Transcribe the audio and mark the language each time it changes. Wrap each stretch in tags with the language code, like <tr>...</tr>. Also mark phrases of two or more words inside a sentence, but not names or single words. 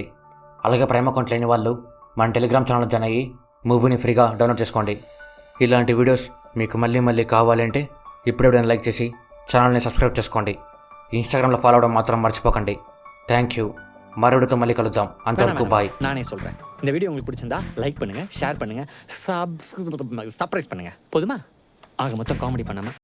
<te>అలాగే</te> <en>prime account</en> <te>లేని వాళ్ళు మన</te> <en>Telegram channel join</en> <te>అయ్యి మూవీని ఫ్రీగా డౌన్లోడ్ చేసుకోండి. ఇలాంటి వీడియోస్ మీకు మళ్ళీ మళ్ళీ కావాలంటే ఇప్పుడే లైక్ చేసి ఛానల్ని సబ్స్క్రైబ్ చేసుకోండి. ఇన్స్టాగ్రామ్లో ఫాలో అవడం మాత్రం మర్చిపోకండి.</te> <en>thank you.</en> <te>మరొకటితో మళ్ళీ కలుద్దాం. అంతవరకు బాయ్.</te> <ta>நானே சொல்றேன். இந்த வீடியோ உங்களுக்கு பிடிச்சிருந்தா லைக் பண்ணுங்க, ஷேர் பண்ணுங்க, சப்ஸ்கிரைப் பண்ணுங்க. போதுமா? ஆக மொத்தம் காமெடி பண்ணாம</ta>